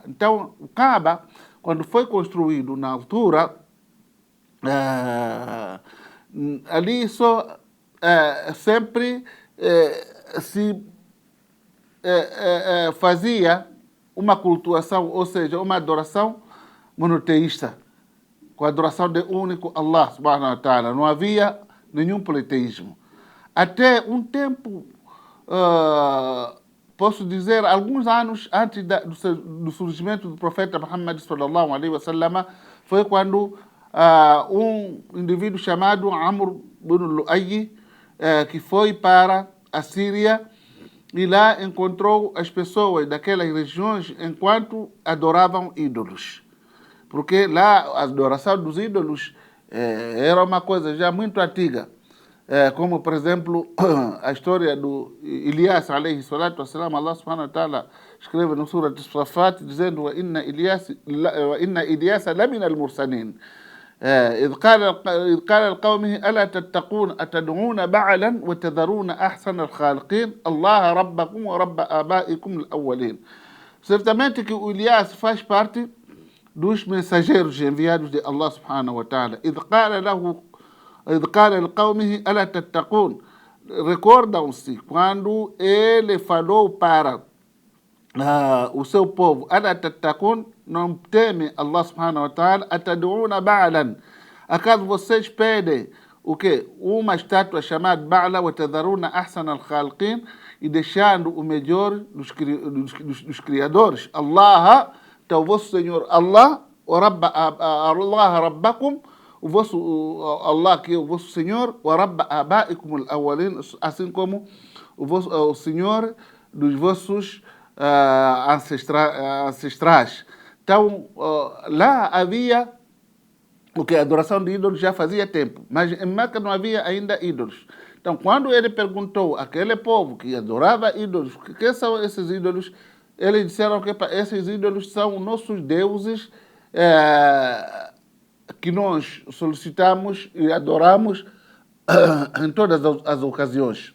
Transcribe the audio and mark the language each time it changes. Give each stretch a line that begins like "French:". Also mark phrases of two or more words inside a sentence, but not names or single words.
Portuguese: Então, o Kaaba, quando foi construído na altura, ali só sempre se fazia uma cultuação, ou seja, uma adoração monoteísta, com a adoração do único Allah
Arabic: سبحانه وتعالى.
Portuguese: Não havia nenhum politeísmo. Até um tempo, posso dizer, alguns anos antes do surgimento do profeta Muhammad
Arabic: صلى الله عليه وسلم,
Portuguese: foi quando um indivíduo chamado Amr ibn Lu'ay, que foi para a Síria, e lá encontrou as pessoas daquelas regiões enquanto adoravam ídolos. Porque lá a adoração dos ídolos era uma coisa já muito antiga. Como, por exemplo, a história do Ilias,
Arabic: عليه الصلاة والسلام.
Portuguese: Allah
Arabic: سبحانه وتعالى
Portuguese: escreve no Surah As-Safat, dizendo:
Arabic: "وإن إلياس لمن المرسلين. إذ قال لقومه ألا تتقون أتدعون بعلا وتذرون أحسن الخالقين الله ربكم ورب آبائكم الأولين."
Portuguese: Certamente que o Elias faz parte dos mensageiros enviados de Allah
Arabic: سبحانه وتعالى. إذ قال لقومه ألا تتقون.
Portuguese: Recordam-se quando ele falou para o seu povo:
Arabic: "ألا تتقون",
Portuguese: não teme Allah
Arabic: سبحانه وتعالى, "أتدعون بعلا",
Portuguese: acaso vocês pedem o quê? Uma estátua chamada Ba'la,
Arabic: وتذرون أحسن الخالقين,
Portuguese: e deixando o melhor dos criadores, Allah, então o vosso Senhor Allah,
Arabic: الله ربكم,
Portuguese: o vosso Allah, que é o vosso Senhor,
Arabic: ورب آبائكم الأولين,
Portuguese: assim como o Senhor dos vossos ancestrais. Então, lá havia o que a adoração de ídolos já fazia tempo, mas em Meca não havia ainda ídolos. Então, quando ele perguntou àquele povo que adorava ídolos, o que são esses ídolos, eles disseram que esses ídolos são nossos deuses que nós solicitamos e adoramos em todas as ocasiões.